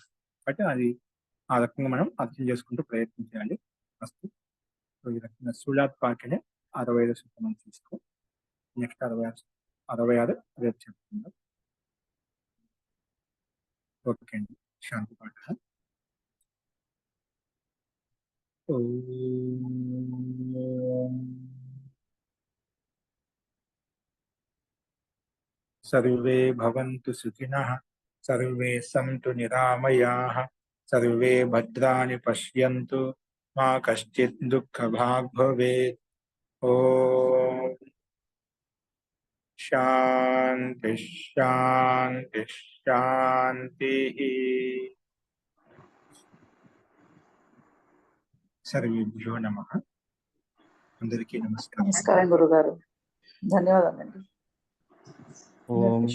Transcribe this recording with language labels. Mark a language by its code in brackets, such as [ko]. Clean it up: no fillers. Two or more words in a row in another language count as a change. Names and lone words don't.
[te] కాబట్టి అది ఆ రకంగా మనం అర్థం చేసుకుంటూ ప్రయత్నం చేయాలి. ఫస్ట్ ఈ రకంగా శూలాత్ పాకనే 65 సూత్రం మనం తీసుకో. నెక్స్ట్ 66 రేపు చెప్తున్నాం. ఓకే అండి, శాంతి పాఠ. [sa] सर्वे भवन्तु सुखिनः, सर्वे सन्तु निरामयाः, सर्वे भद्राणि पश्यन्तु, मा कश्चित् दुःखभाग् भवेत्. ओम शांति शांति शांति. सर्वेभ्यो नमः. [te] అందరికీ నమస్కారం. నమస్కారం గురుగారు, ధన్యవాదాలండి. ఓం